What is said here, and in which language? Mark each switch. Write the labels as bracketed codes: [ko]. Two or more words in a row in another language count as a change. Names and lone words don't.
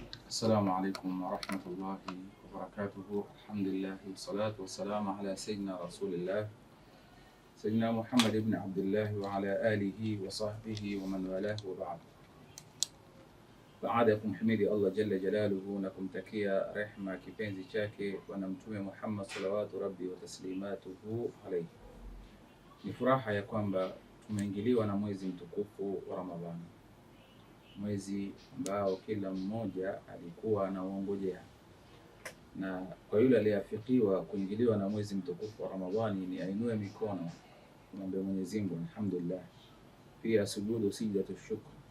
[ar] السلام عليكم ورحمة الله وبركاته. الحمد لله والصلاة والسلام على سيدنا رسول الله سيدنا محمد بن عبد الله وعلى آله وصحبه ومن والاه وبعد. [sw] Baada ya kumhimidi Allah [ar] جل جلاله [sw] na kumtakia rehma kipenzi chake Bwana Mtume Muhammad [ar] صلوات ربي وتسليماته عليه, [sw] ni furaha ya kwamba tumeingiliwa na mwezi mtukufu wa Ramadhani, mwezi ambao kila mmoja alikuwa anaongojea, na kwa yule aliyeafikiwa kuingiliwa na mwezi mtukufu wa Ramadhani ni ainue mikono kumwambia Mwenyezi Mungu alhamdulillah, pia sujudu [ar] سجدة شكر,